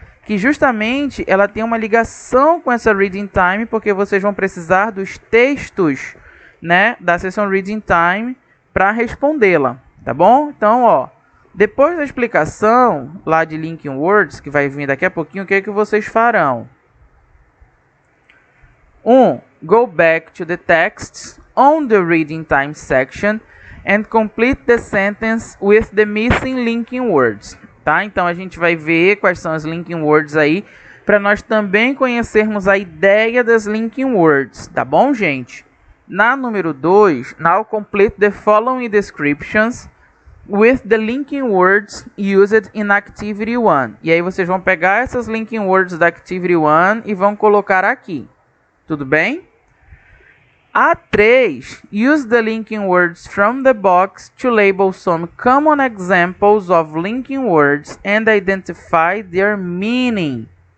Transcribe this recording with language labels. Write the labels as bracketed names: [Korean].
[Portuguese] Que justamente ela tem uma ligação com essa Reading Time, porque vocês vão precisar dos textos, né, da sessão Reading Time para respondê-la, tá bom? Então, ó... depois da explicação lá de linking words, que vai vir daqui a pouquinho, o que vocês farão? 1. [English] Go back to the text on the reading time section and complete the sentence with the missing linking words. [Portuguese] Tá? Então a gente vai ver quais são as linking words aí, para nós também conhecermos a ideia das linking words. Tá bom, gente? Na número 2, [English] now complete the following descriptions with the linking words used in Activity 1. [Portuguese] E aí vocês vão pegar essas linking words da Activity 1 e vão colocar aqui. Tudo bem? A3. [English] Use the linking words from the box to label some common examples of linking words and identify their meaning.